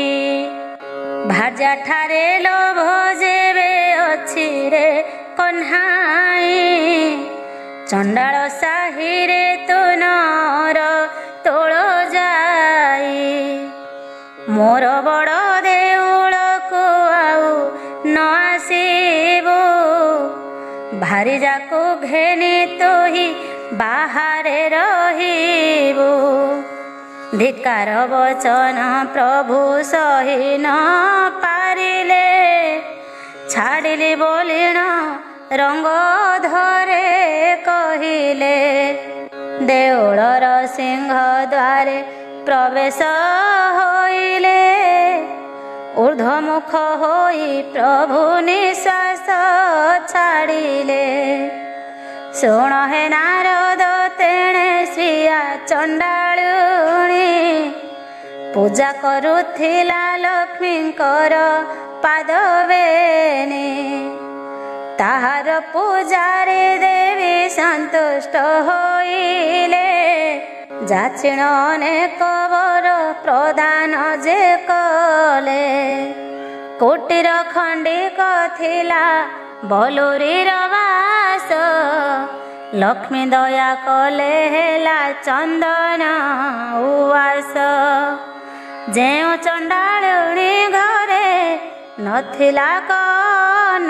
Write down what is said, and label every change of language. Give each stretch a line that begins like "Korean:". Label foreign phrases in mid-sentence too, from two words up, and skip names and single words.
Odia: ଭାର୍ଯ୍ୟା ଠାରେ ଲୋଭ ଯେବେ ଅଛି ରେ କହ୍ନାଇ, ଚଣ୍ଡାଳ ସାହିରେ ତୁ ନର ତୋଳ ଯାଇ। ମୋର ବଡ଼ ଦେଉଳକୁ ଆଉ ନ ଆସିବୁ, ଭାରି ଯାକୁ ଘେନି ତୁ ହି ବାହାରେ ରହିବୁ। ଧିକ୍କାର ବଚନ ପ୍ରଭୁ ସହି ନ ପାରିଲେ ଛାଡ଼ିଲି ବୋଲିଣ ରଙ୍ଗ ଧରେ କହିଲେ ଦେଉଳର ସିଂହ ଦ୍ୱାରେ ପ୍ରବେଶ ହୋଇଲେ ଊର୍ଦ୍ଧ୍ୱମୁଖ ହୋଇ ପ୍ରଭୁ ନିଶ୍ୱାସ ଛାଡ଼ିଲେ ଶୁଣ ହେ ନାରଦ ତେଣେ ଶ୍ରୀୟା ଚଣ୍ଡାଳୁଣୀ ପୂଜା କରୁଥିଲା ଲକ୍ଷ୍ମୀଙ୍କର ପାଦବେନି ତାହାର ପୂଜାରେ ଦେବୀ ସନ୍ତୁଷ୍ଟ ହୋଇଲେ ଯାଚିଣ ଅନେକ ବର ପ୍ରଦାନ ଯେ କଲେ କୁଟୀର ଖଣ୍ଡିକ ଥିଲା ବାଲୁରିର ବାସ ଲକ୍ଷ୍ମୀ ଦୟା କଲେ ହେଲା ଚନ୍ଦନ ଉବାସ ଯେଉଁ ଚଣ୍ଡାଳୁଣୀ ଘରେ ନଥିଲା କଣ